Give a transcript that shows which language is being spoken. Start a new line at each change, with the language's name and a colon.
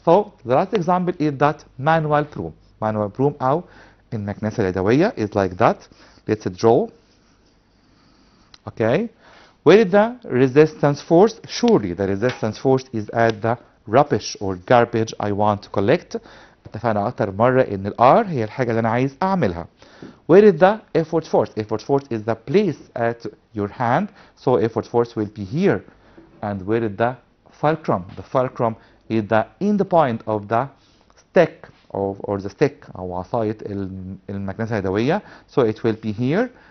English: So the last example is that manual broom. Manual broom
Arabic: أو المكنسة اليدوية
English: is like that. Let's draw. Okay. Where is the resistance force? Surely the resistance force is at the rubbish or garbage I want to collect.
Arabic: اتفقنا أكتر مرة إن ال R هي الحاجة اللي أنا عايز أعملها.
English: Where is the effort force? Effort force is the place at your hand. So effort force will be here. And where is the fulcrum? The fulcrum is the end point of the stick or the stick
Arabic: أو عصاية المكنسة اليدوية.
English: So it will be here.